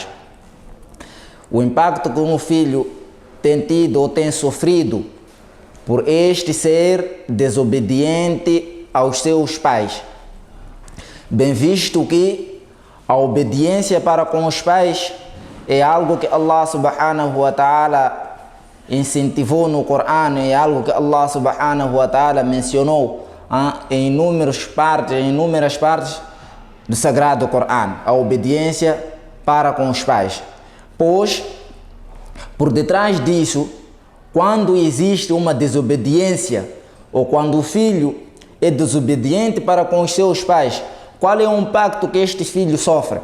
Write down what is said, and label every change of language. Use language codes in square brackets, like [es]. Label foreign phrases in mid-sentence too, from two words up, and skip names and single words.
[pt] O impacto que um filho tem tido ou tem sofrido por este ser desobediente aos seus pais. Bem visto que a obediência para com os pais é algo que Allah [ar] سبحانه وتعالى [pt] incentivou no Corão, é algo que Allah [ar] سبحانه وتعالى [pt] mencionou em inúmeras partes do Sagrado Corão, a obediência para com os pais. Pois, por detrás disso, quando existe uma desobediência ou quando o filho é desobediente para com os seus pais, qual é o impacto que este filho sofre?